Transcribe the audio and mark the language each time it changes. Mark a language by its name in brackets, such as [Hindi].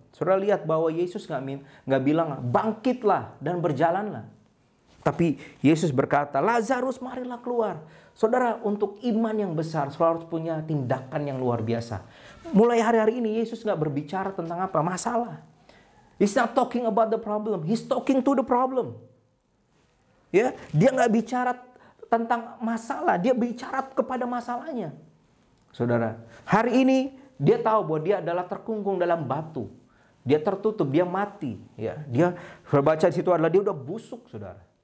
[Indonesian] Saudara lihat bahwa Yesus nggak bilang bangkitlah dan berjalanlah. Tapi Yesus berkata, Lazarus, marilah keluar. Saudara, untuk iman yang besar, saudara harus punya tindakan yang luar biasa. Mulai hari-hari ini Yesus nggak berbicara tentang apa? Masalah. [English] He's not talking about the problem. He's talking to the problem. [Indonesian] Ya, dia nggak bicara tentang masalah, dia bicara kepada masalahnya. Saudara, hari ini dia tahu bahwa dia adalah terkungkung dalam batu. Dia tertutup, dia mati. Ya, dia baca di situ adalah dia udah busuk, saudara.